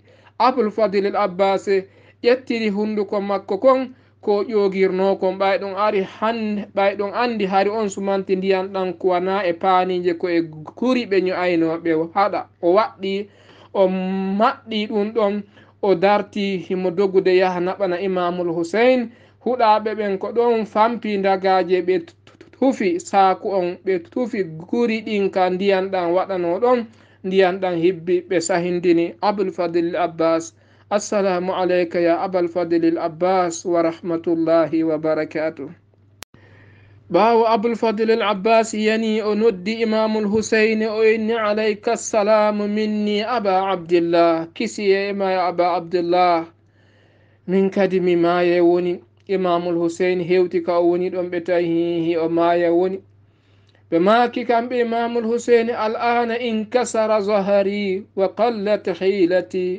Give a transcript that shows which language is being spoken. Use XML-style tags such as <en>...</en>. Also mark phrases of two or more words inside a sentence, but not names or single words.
<ff>Abul Fadlil Abbas ƴettiri hunduko makko kon ko ƴogirno kon ɓayɗon ari ɓayɗon andi hari on sumanti ndiyan ɗan kuwana e paanije ko e guri ɓe ño'aynoɓe haɗa o waɗɗi o maɗɗi ɗum ɗon o darti himo dogude yaha naɓana Imamul Husain. huɗaɓe ɓen ko ɗon fampi dagaje ɓe tufi saku on ɓe tufi guri ɗin ka ndiyan ɗan waɗano ɗon ndiyan ɗan hibbi ɓe sahindini Abul Fadlil Abbas.</ff> <ar>السلام عليك يا أبا الفضل العباس ورحمة الله وبركاته.</ar> <ff>ɓawo Abul Fadlil Abbas yani o noddi Imamul Husaini o inni</ff> <ar>عليك السلام مني أبا عبد الله,</ar> <ff>kisiye ma</ff> <ar>يا أبا عبد الله,</ar> <ff>min kadi mi maye woni. Imamul Husaini hewti ka o woni ɗon ɓe tawi o maya woni. ɓe maki kamɓe Imamul Husaini</ff> <ar>الآن انكسر ظهري وقلت حيلتي.</ar>